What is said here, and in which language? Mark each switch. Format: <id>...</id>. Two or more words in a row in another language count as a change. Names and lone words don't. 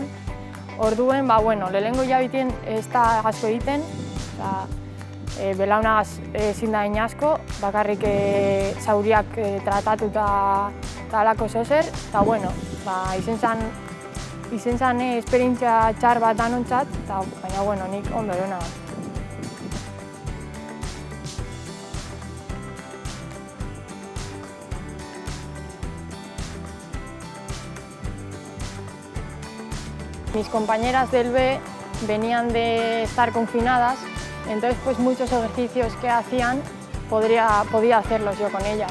<eu>Orduen, lehenengo hilabetien ez da asko egiten, belaunagaz ezin da egin asko, bakarrik zauriak tratatu eta halako zozer, eta izen zen esperientzia txar bat danontzat, baina nik ondo erona.</eu> <es>Mis compañeras del B venían de estar confinadas, entonces pues muchos ejercicios que hacían podía hacerlos yo con ellas.</es>